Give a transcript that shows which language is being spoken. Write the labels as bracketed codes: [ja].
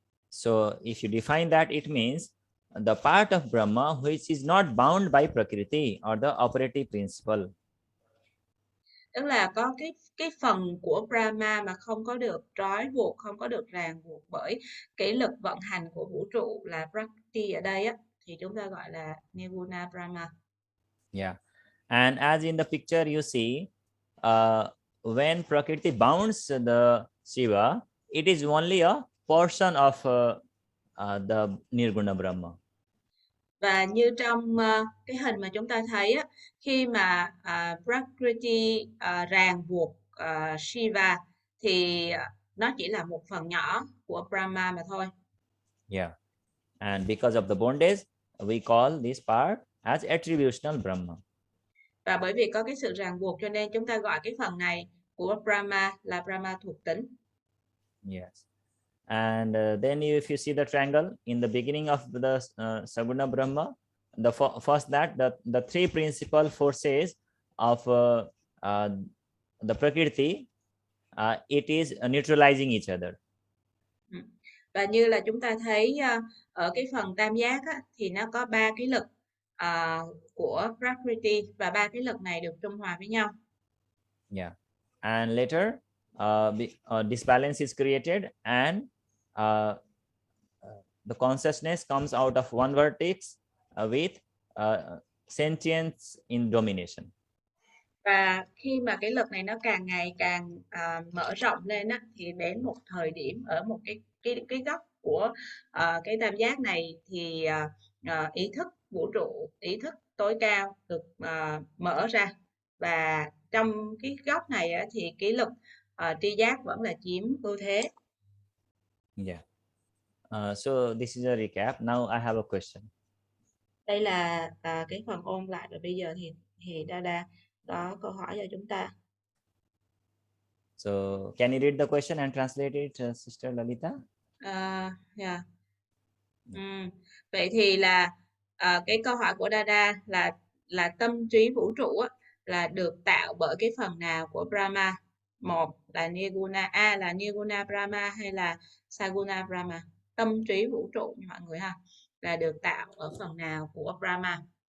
[en] So if you define that, it means the part of Brahma which is not bound by Prakriti or the operative principle. [vi] Tức là có cái phần của Brahma mà không có được trói buộc, không có được ràng buộc bởi cái lực vận hành của vũ trụ là Prakriti ở đây á, thì chúng ta gọi là Nirguna Brahma. [en] Yeah, and as in the picture you see, when Prakriti bounds the Shiva, it is only a portion of the Nirguna Brahma. [vi] Và như trong cái hình mà chúng ta thấy á, khi mà Prakriti ràng buộc Shiva thì nó chỉ là một phần nhỏ của Brahma mà thôi. [en] Yeah, and because of the bondage, we call this part as attributional Brahma. [vi] Và bởi vì có cái sự ràng buộc cho nên chúng ta gọi cái phần này của Brahma là Brahma thuộc tính. [en] Yes. And then if you see the triangle in the beginning of the Saguna Brahma, first that the three principal forces of the Prakriti, it is neutralizing each other. [vi] Và như là chúng ta thấy ở cái phần tam giác á, thì nó có ba cái lực của Prakriti và ba cái lực này được trung hòa với nhau. [en] Yeah, and later disbalance is created and the consciousness comes out of one vertex with sentience in domination. [vi] Và khi mà cái lực này nó càng ngày càng mở rộng lên á, thì đến một thời điểm ở một cái góc của cái tam giác này thì ý thức vũ trụ, ý thức tối cao được mở ra, và trong cái góc này á, thì cái lực tri giác vẫn là chiếm ưu thế. [en] Yeah. So this is a recap. Now I have a question. [vi] Đây là cái phần ôn lại, và bây giờ thì Dada có câu hỏi cho chúng ta. [en] So can you read the question and translate it, Sister Lalita? [vi] Yeah. Vậy thì là cái câu hỏi của Dada là tâm trí vũ trụ á, là được tạo bởi cái phần nào của Brahma? Một là Nirguna, A là Nirguna Brahma hay là Saguna Brahma? Tâm trí vũ trụ mọi người ha, là được tạo ở phần nào của Brahma?